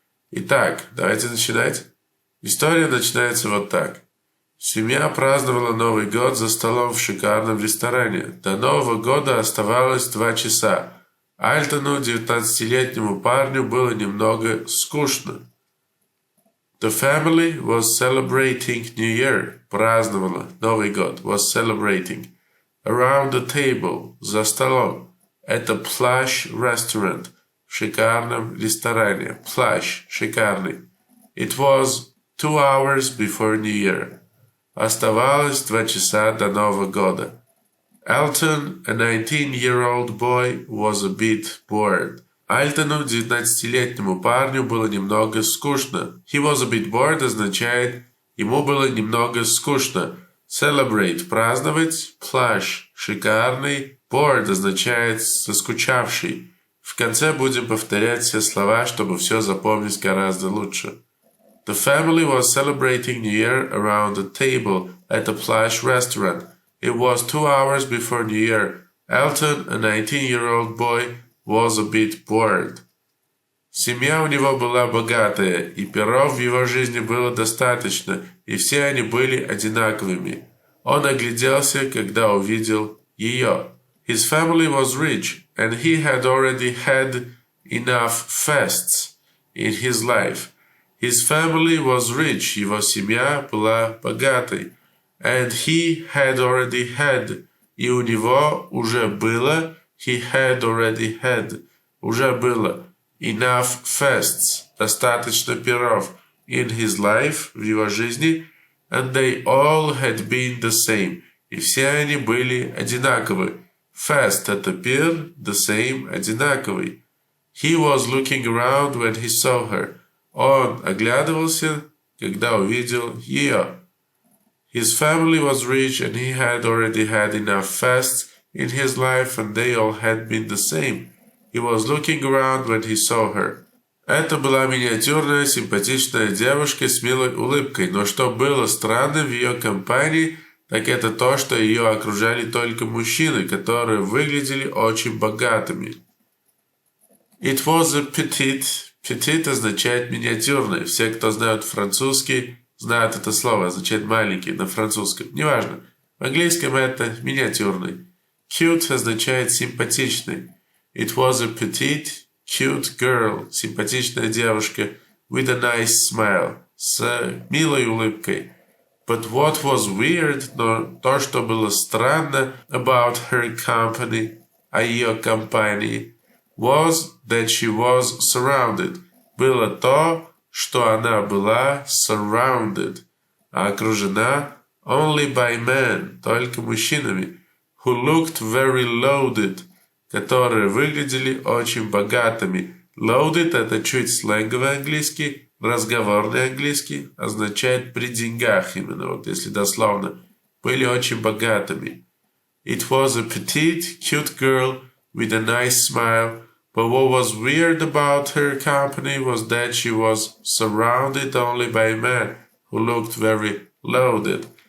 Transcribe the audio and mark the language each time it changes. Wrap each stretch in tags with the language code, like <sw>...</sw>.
<ru>Итак, давайте начинать. История начинается вот так. Семья праздновала Новый год за столом в шикарном ресторане. До Нового года оставалось 2 часа. Альтону, 19-летнему парню, было немного скучно.</ru> <en>The family was celebrating New Year.</en> <ru>Праздновала Новый год.</ru> <en>Was celebrating. Around the table.</en> <ru>За столом. Это</ru> <en>plush restaurant.</en> <ru>В шикарном ресторане. Plush. Шикарный.</ru> <en>It was 2 hours before New Year.</en> <ru>Оставалось 2 часа до Нового года.</ru> <en>Elton, a 19-year-old boy, was a bit bored.</en> <ru>Альтону, 19-летнему парню, было немного скучно.</ru> <en>He was a bit bored</en> <ru>означает ему было немного скучно. Celebrate – праздновать. Plush – шикарный. Bored означает заскучавший. В конце будем повторять все слова, чтобы все запомнить гораздо лучше.</ru> <en>The family was celebrating New Year around the table at a plush restaurant. It was 2 hours before New Year. Elton, a 19-year-old boy, was a bit bored.</en> <ru>Семья у него была богатая, и перов в его жизни было достаточно, и все они были одинаковыми. Он огляделся, когда увидел ее.</ru> <en>His family was rich, and he had already had enough feasts in his life. His family was rich,</en> <ru>его семья была богатой.</ru> <en>And he had already had,</en> <ru>и у него уже было,</ru> <en>he had already had,</en> <ru>уже было,</ru> <en>enough feasts,</en> <ru>достаточно перов,</ru> <en>in his life,</en> <ru>в его жизни,</ru> <en>and they all had been the same,</en> <ru>и все они были одинаковы. Fest – это пир, the same – одинаковый.</ru> <en>He was looking around when he saw her.</en> <ru>Он оглядывался, когда увидел ее.</ru> <en>His family was rich and he had already had enough fasts in his life and they all had been the same. He was looking around when he saw her.</en> <ru>Это была миниатюрная, симпатичная девушка с милой улыбкой, но что было странно в ее компании, так это то, что ее окружали только мужчины, которые выглядели очень богатыми.</ru> <en>It was a petite.</en> <ru>Petite означает миниатюрный. Все, кто знают французский, знают это слово, означает маленький на французском. Неважно. В английском это миниатюрный. Cute означает симпатичный.</ru> <en>It was a petite, cute girl.</en> <ru>Симпатичная девушка.</ru> <en>With a nice smile.</en> <ru>С милой улыбкой.</ru> <en>But what was weird,</en> <ru>но то, что было странно</ru> <en>about her company,</en> <ru>о ее компании,</ru> <en>was that she was surrounded.</en> <ru>Было то, что она была surrounded, окружена</ru> <en>only by men,</en> <ru>только мужчинами,</ru> <en>who looked very loaded,</en> <ru>которые выглядели очень богатыми. Loaded – это чуть сленговый английский, разговорный английский, означает при деньгах именно, вот если дословно, были очень богатыми.</ru> <en>It was a petite, cute girl with a nice smile. But what was weird about her company was that she was surrounded only by men who looked very loaded.</en>